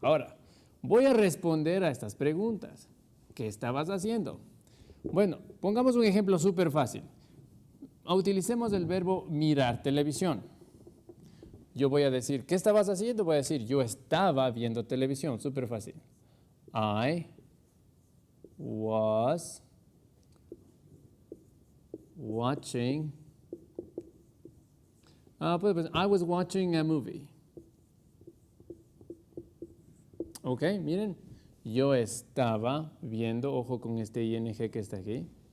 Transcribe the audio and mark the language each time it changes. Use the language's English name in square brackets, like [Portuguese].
[Spanish] Ahora, voy a responder a estas preguntas. ¿Qué estabas haciendo? Bueno, pongamos un ejemplo súper fácil. Utilicemos el verbo mirar televisión. Yo voy a decir, ¿qué estabas haciendo? Voy a decir, yo estaba viendo televisión, súper fácil. [English] I was watching, I was watching a movie. [Spanish] Ok, miren, yo estaba viendo, ojo con este ing que está aquí.